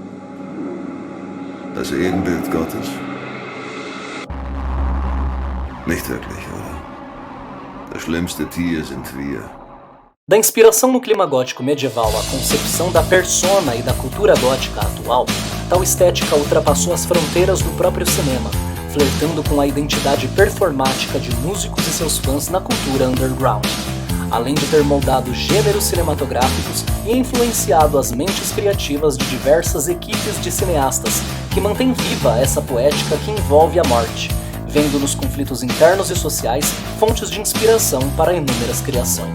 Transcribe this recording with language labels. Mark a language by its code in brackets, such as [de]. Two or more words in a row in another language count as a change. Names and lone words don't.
[de] Das Ebenbild Gottes? Nicht wirklich, oder? Das schlimmste Tier sind wir. [pt] Da inspiração no clima gótico medieval à concepção da persona e da cultura gótica atual, tal estética ultrapassou as fronteiras do próprio cinema, flertando com a identidade performática de músicos e seus fãs na cultura underground, além de ter moldado gêneros cinematográficos e influenciado as mentes criativas de diversas equipes de cineastas, que mantém viva essa poética que envolve a morte, vendo nos conflitos internos e sociais fontes de inspiração para inúmeras criações.